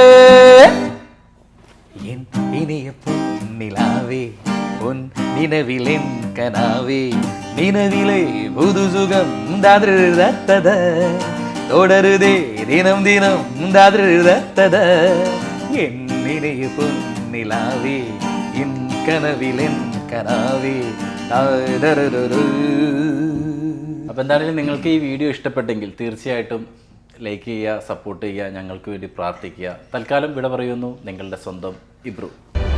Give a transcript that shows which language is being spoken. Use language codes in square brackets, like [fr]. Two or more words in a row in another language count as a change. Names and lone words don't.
[ta] என் இனிய பொன்னிலாவே உன் நினைவில் என் கனாவே நினைவிலே புது சுகம் தாதிருதத்தத தொடருதே தினம் தினம் தாதிருதத்தத என் இனிய பொன்னிலாவே என் கனவிலென் கனாவே [ml] അപ്പോൾ എന്താണെങ്കിലും നിങ്ങൾക്ക് ഈ വീഡിയോ ഇഷ്ടപ്പെട്ടെങ്കിൽ തീർച്ചയായിട്ടും ലൈക്ക് ചെയ്യുക, സപ്പോർട്ട് ചെയ്യുക, ഞങ്ങൾക്ക് വേണ്ടി പ്രാർത്ഥിക്കുക. തൽക്കാലം വിട പറയുന്നു നിങ്ങളുടെ സ്വന്തം ഇബ്രു.